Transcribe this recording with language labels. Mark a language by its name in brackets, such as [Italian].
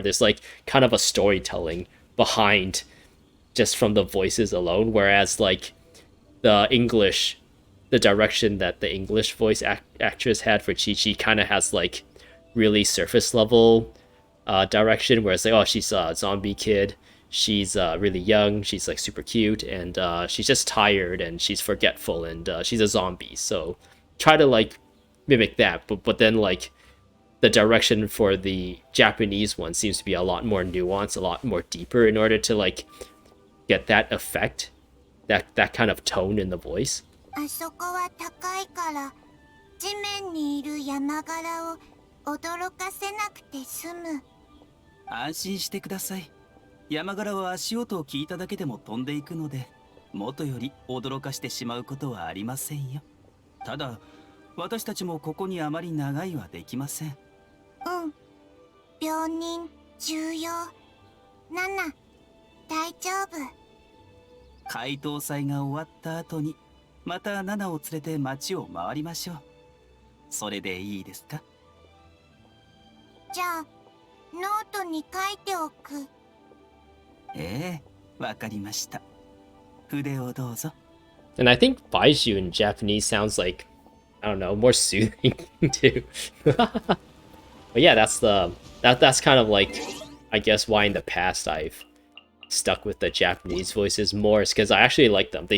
[English] There's like kind of a storytelling behind just from the voices alone, whereas like the direction that the English voice actress had for Chi-Chi kind of has like really surface level direction, where it's like, oh, she's a zombie kid, she's really young, she's like super cute, and she's just tired and she's forgetful, and she's a zombie. So try to like mimic that, but then like the direction for the Japanese one seems to be a lot more nuanced, a lot more deeper in order to like get that effect, that kind of tone in the voice. [Japanese] あそこは高いから地面にいる山柄を驚かせなくて済む。安心してください。山柄は足音を聞いただけでも飛んでいくので、元より驚かしてしまうことはありませんよ。ただ、私たちもここにあまり長いはできません。うん。病人、重要。ナナ、大丈夫。解凍祭が終わった後に、またナナを連れて街を回りましょう。それでいいですか？じゃあ、ノートに書いておく。ええ、わかりました。筆をどうぞ。 [English] And I think Baiju in Japanese sounds like, I don't know, more soothing too. But yeah, that's kind of like, I guess why in the past I've stuck with the Japanese voices more, is because I actually like them.